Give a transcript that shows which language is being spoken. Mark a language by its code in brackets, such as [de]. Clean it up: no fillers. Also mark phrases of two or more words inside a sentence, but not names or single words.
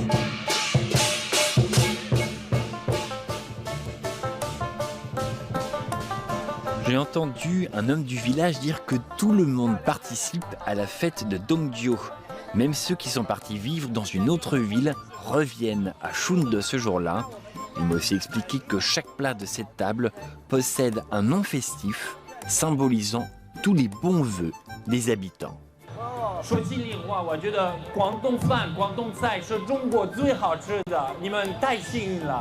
[fr] J'ai entendu un homme du village dire que tout le monde participe à la fête de Dongjiu. Même ceux qui sont partis vivre dans une autre ville reviennent à Shunde ce jour-là. Il m'a aussi expliqué que chaque plat de cette table possède un nom festif symbolisant tous les bons vœux des habitants. [zh] 说心里话，我觉得广东饭、广东菜是中国最好吃的，你们太幸运了。